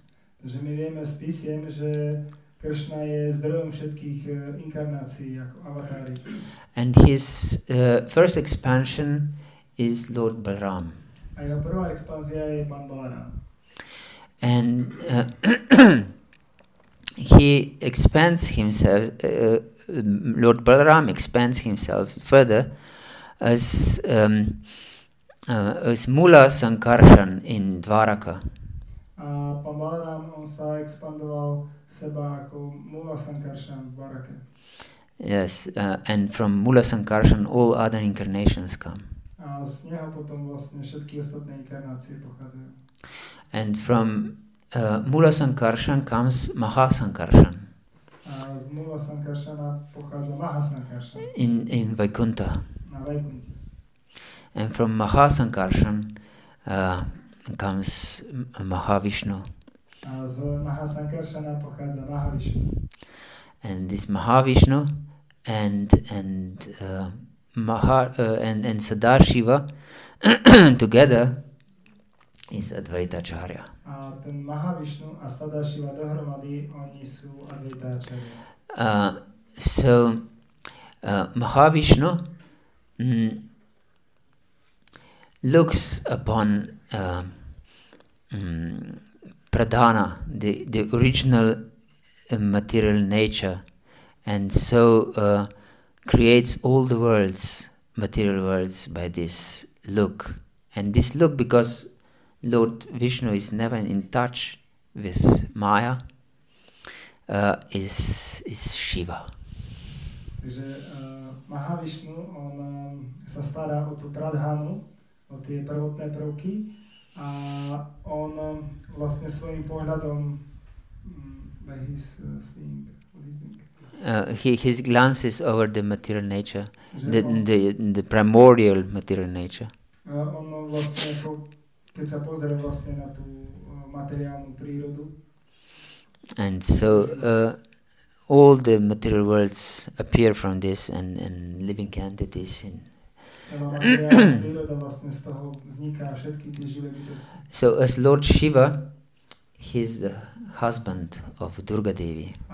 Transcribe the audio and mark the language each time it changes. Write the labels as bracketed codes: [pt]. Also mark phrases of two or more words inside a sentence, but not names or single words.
[sk] Že my vieme z písiem, že Krishna je zdrojom všetkých inkarnácií ako avatári. [en] And his first expansion is Lord Balaram. [sk] A jeho prvá expanzia je pán Balaram. [en] And he expands himself, Lord Balaram expands himself further as Mula Sankarshan in Dvaraka. [sk] A pán Balaram, on sa expandoval seba ako Mula Sankarshan v Dvarake. [en] Yes, and from Mula Sankarshan all other incarnations come. [sk] A A z neho potom vlastne všetky ostatné inkarnácie pochádzajú. [en] And from Mula Sankarshan comes Mahasankarshan [sk] A z Mula Sankarshana pochádza Mahasankarshan [en] in Vaikuntha. [sk] na Vaikunte. [en] And from Mahasankarshan comes Mahavishnu. [sk] A z Mahasankarshana pochádza Mahavishnu. [en] And this Mahavishnu and Sadashiva together is Advaita Acarya. [sk] A ten Mahavishnu a Sadashiva dohromady, oni sú Advaita Acarya. [en] So Mahavishnu looks upon Pradhana, the original material nature, and so creates all the worlds, material worlds, by this look. And this look, because Lord Vishnu is never in touch with Maya, is Shiva. [sk] Takže Mahavishnu, on sa stará o tú Pradhanu, o tie prvotné prvky a on vlastne svojím pohľadom [en] his glances over the material nature, the primordial material nature. [sk] On vlastne keď sa pozrie vlastne na tú materiálnu prírodu. [en] And so all the material worlds appear from this and living entities. So as Lord Shiva, he is the husband of Durga Devi.